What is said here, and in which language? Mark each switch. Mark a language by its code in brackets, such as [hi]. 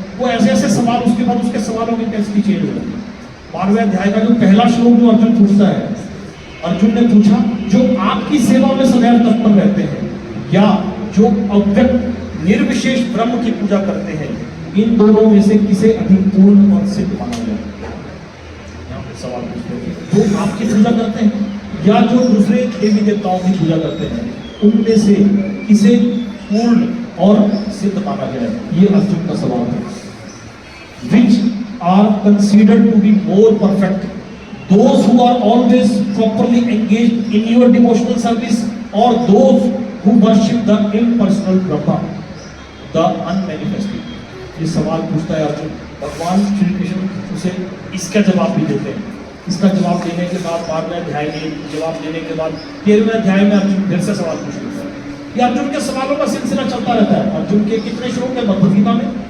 [hi] वो ऐसे ऐसे सवाल, उसके बाद उसके सवालों की कैसी चेंज हो जाती है। 12वें अध्याय का जो पहला श्लोक जो अर्जुन पूछता है, अर्जुन ने पूछा जो आपकी सेवा में सदैव तत्पर रहते हैं या जो अव्यक्त निर्विशेष ब्रह्म की पूजा करते हैं, इन दोनों में से किसे अधिक पूर्ण और सिद्ध माना जाए। यहाँ पे सवाल पूछते हैं, जो आपकी पूजा करते हैं या जो दूसरे देवी देवताओं की पूजा करते हैं, उनमें से किसे पूर्ण और सिद्ध माना जाए। ये अर्जुन का सवाल है। [en] Which are considered to be more perfect, those who are always properly engaged in your devotional service, or those who worship the impersonal Brahma, the unmanifested। [hi] ये सवाल पूछता है अर्जुन। भगवान श्री कृष्ण उसे इसका जवाब भी देते हैं। इसका जवाब देने के बाद 12वें अध्याय में जवाब देने के बाद 13वें अध्याय में अर्जुन फिर से सवाल पूछते हैं। ये अर्जुन के सवालों का सिलसिला चलता रहता है। अर्जुन के कितने श्लोक है भगवद गीता में?